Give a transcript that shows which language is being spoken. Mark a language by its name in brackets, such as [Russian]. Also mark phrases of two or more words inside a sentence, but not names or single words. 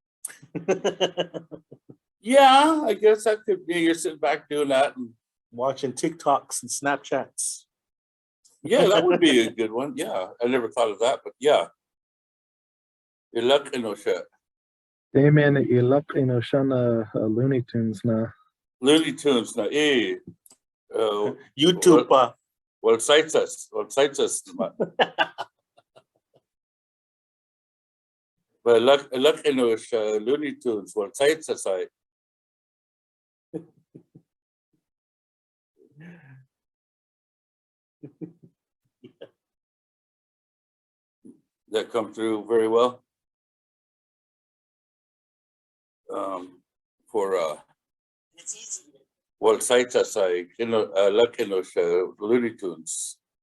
[English] Yeah, I guess that could be. You're sitting back doing that and Watching TikToks and Snapchats. yeah, that would be a good one. Yeah, I never thought of that, but yeah. [Umatilla] Iluc shit. Damien, iluc Looney Tunesna. Looney Tunesna YouTubepa. Wayíist. But iluc Looney Tunes. Wayíist. [English] That come through very well. For Wayíist, Looney Tunes.